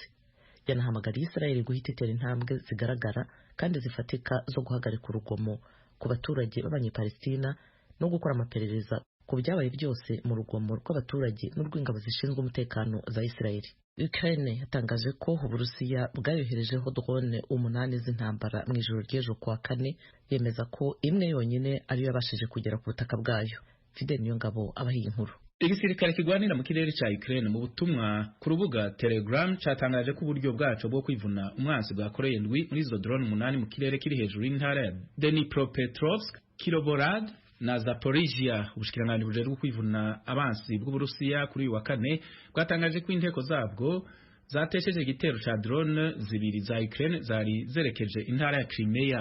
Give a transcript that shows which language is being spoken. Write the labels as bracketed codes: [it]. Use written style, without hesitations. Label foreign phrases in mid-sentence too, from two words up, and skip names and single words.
[rw] Yanahamagariye Israel guhita itera intambwe zigaragara kandi zifatika zo guhagarika urugomo ku baturage b'abanyepalestina no gukora amaperereza ku byabaye byose mu rugomo rw'abaturage n'urw'ingabo zishinzwe umutekano za Israel. [rn] Ukraine yatangaje ko Uburusiya bwayoherejeho drone 8 z'intambara mu ijoro ry'ejo kwa 4, yemeza ko imwe yonyine ariyo yabashije kugera ku butaka bwayo. Fidel Niyongabo abahiye inkuru. Igisirikare kigwanira mu kirere ca Ukraine mu butumwa ku rubuga Telegram catangaje ko uburyo bwaco bwo kwivuna umwansi bwakoreye ndwi muri izo drone 8 mu kirere kiri hejuru y'intara ya Dnipropetrovsk, Kirovorad na Zaporizhia. Ubushikiranganji bujejwe kwivuna abansi bw'Uburusiya kuri uyu wa kane bwatangaje ko inteko zabwo zatesheje igitero ca drone zibiri za Ukraine zari zerekeje intara ya Crimea.